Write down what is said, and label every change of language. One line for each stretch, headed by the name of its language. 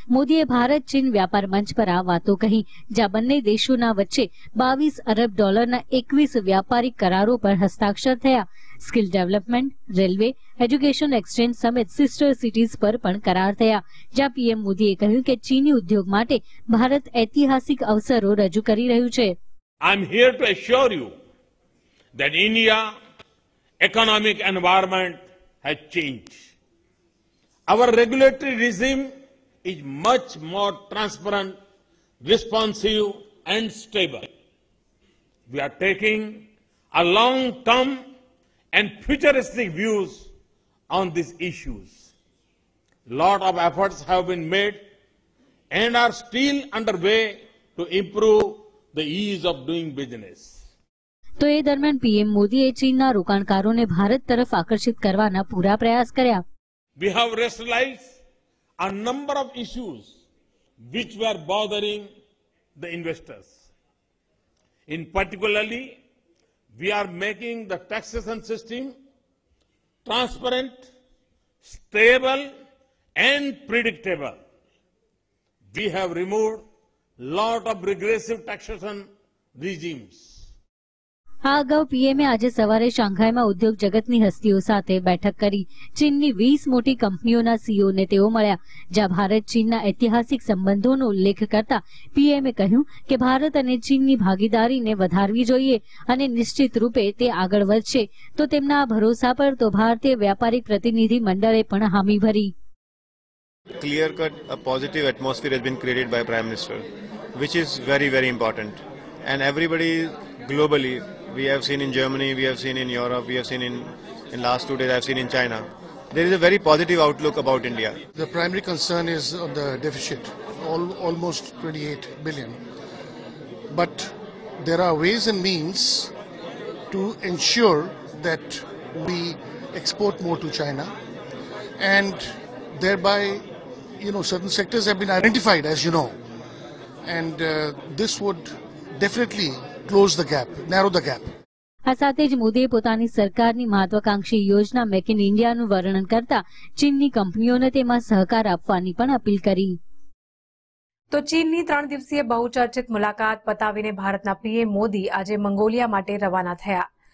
Gujarati: મોદીએ ભારત ચીન વ્યાપાર મંચ પર આ વાતો કહી, જ્યાં બંને દેશોના વચ્ચે $22 અરબ 21 વ્યાપારિક કરારો પર હસ્તાક્ષર થયા। Skill development, railway, education exchange સમેત સિસ્ટર સિટીઝ પર પણ કરાર થયા, જ્યાં પીએમ મોદીએ કહ્યું કે ચીની ઉદ્યોગ માટે ભારત ઐતિહાસિક અવસરો રજૂ કરી રહ્યું છે।
English: I'm here to assure you that India's economic environment has changed. Our regulatory regime is much more transparent, responsive and stable. We are taking a long-term and futuristic views on these issues. Lot of efforts have been made and are still underway to improve the ease of doing business.
Gujarati: તો એ દરમિયાન PM મોદીએ ચીનના રોકાણકારોને ભારત તરફ આકર્ષિત કરવાના પૂરા પ્રયાસ કર્યા।
English: We have rationalized a number of issues which were bothering the investors. In particularly, we are making the taxation system transparent, stable and predictable. We have removed lot of regressive taxation regimes.
Gujarati: આ અગાઉ પીએમએ આજે સવારે શાંઘાઈમાં ઉદ્યોગ જગતની હસ્તીઓ સાથે બેઠક કરી। ચીનની 20 મોટી કંપનીઓના સીઈઓને તેઓ મળ્યા, જ્યાં ભારત ચીનના ઐતિહાસિક સંબંધોનો ઉલ્લેખ કરતા પીએમએ કહ્યું કે ભારત અને ચીનની ભાગીદારીને વધારવી જોઈએ અને નિશ્ચિત રૂપે તે આગળ વધશે। તો તેમના આ ભરોસા પર તો ભારતીય વ્યાપારિક પ્રતિનિધિ મંડળે પણ हामी ભરી।
English: Clear-cut, a positive atmosphere has been created by Prime Minister, which is very, very important. And everybody globally, we have seen in Germany, we have seen in Europe, we have seen in last 2 days, I have seen in China. There is a very positive outlook about India. The primary concern is on the deficit, almost 28 billion. But there are ways and means to ensure that we export more to China, and thereby, certain sectors have been identified, as you know, and this would definitely close the gap, narrow the gap.
Gujarati: આ સાથે જ મોદીએ પોતાની સરકારની મહત્વાકાંક્ષી યોજના make in ઇન્ડિયાનું વર્ણન કરતા ચીનની કંપનીઓને તેમાં સહકાર આપવાની પણ અપીલ કરી। તો ચીનની 3 દિવસીય બહુચર્ચિત મુલાકાત પતાવીને ભારતના પીએમ મોદી આજે મંગોલિયા માટે રવાના થયા।